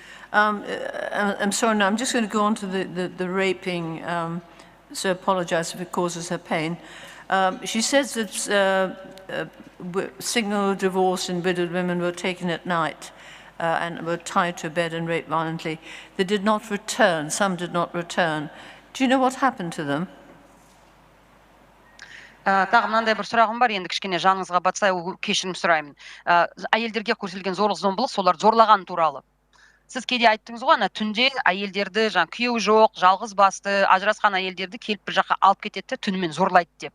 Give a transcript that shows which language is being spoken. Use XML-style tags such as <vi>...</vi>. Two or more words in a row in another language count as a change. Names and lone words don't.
<en>I'm sorry, now I'm just going to go on to the raping, so I apologize if it causes her pain. She says that signal of divorce and widowed women were taken at night and were tied to a bed and raped violently. They did not return. Some did not return. Do you know what happened to them?</en> <kk>Тағы мынандай бір сұрағым бар, енді кішкене жаныңызға батса кешірім сұраймын. Әйелдерге көрсетілген зорлық-зомбылық, солар зорлаған туралы. Сіз кейде айттыңыз ғой, ана түнде әйелдерді, күйеуі жоқ, жалғыз басты, ажырасқан әйелдерді келіп бір жаққа алып кетеді, түнімен зорлайды деп.</kk>